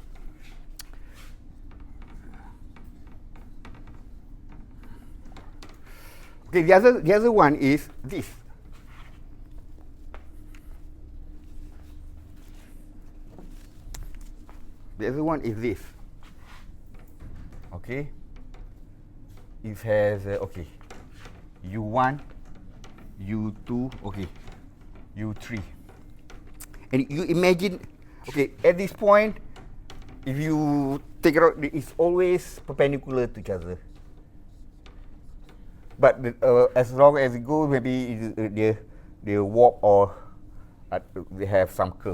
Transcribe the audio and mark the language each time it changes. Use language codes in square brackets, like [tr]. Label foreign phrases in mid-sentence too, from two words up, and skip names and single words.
[en] Okay, the other one is this. The other one is this. Okay. It has okay. U1, U2, okay. U3. And you imagine, okay, at this point, if you take it out, it's always perpendicular to each other. But as long as it goes, maybe they warp or they have some curve.